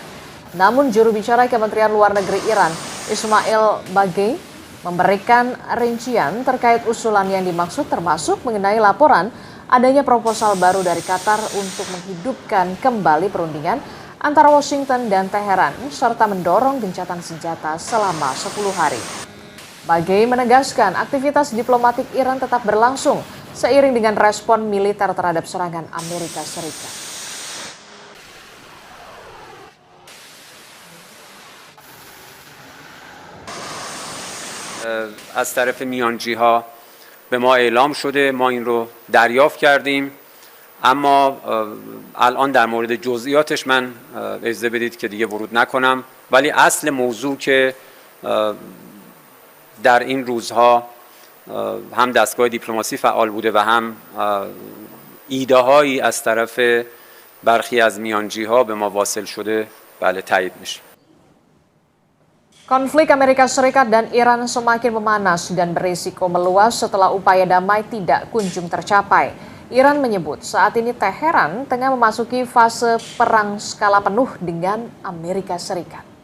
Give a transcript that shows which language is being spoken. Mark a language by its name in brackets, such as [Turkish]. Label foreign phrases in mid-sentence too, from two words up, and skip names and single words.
[Indonesian] Namun juru bicara Kementerian Luar Negeri Iran, Ismail Baghei, memberikan rincian terkait usulan yang dimaksud termasuk mengenai laporan adanya proposal baru dari Qatar untuk menghidupkan kembali perundingan antara Washington dan Teheran serta mendorong gencatan senjata selama 10 hari. Baghei menegaskan aktivitas diplomatik Iran tetap berlangsung seiring dengan respon militer terhadap serangan Amerika Serikat. [Persian] از طرف میانجی‌ها به ما اعلام شده، ما این رو دریافت کردیم، اما الان در مورد جزئیاتش من اجازه بدید که دیگه ورود نکنم، ولی اصل موضوع که در این روزها هم دستگاه دیپلماسی فعال بوده و هم ایده‌هایی از طرف برخی از میانجی‌ها به ما واصل شده، بله تایید میشه. [Indonesian] Konflik Amerika Serikat dan Iran semakin memanas dan berisiko meluas setelah upaya damai tidak kunjung tercapai. Iran menyebut saat ini Teheran tengah memasuki fase perang skala penuh dengan Amerika Serikat.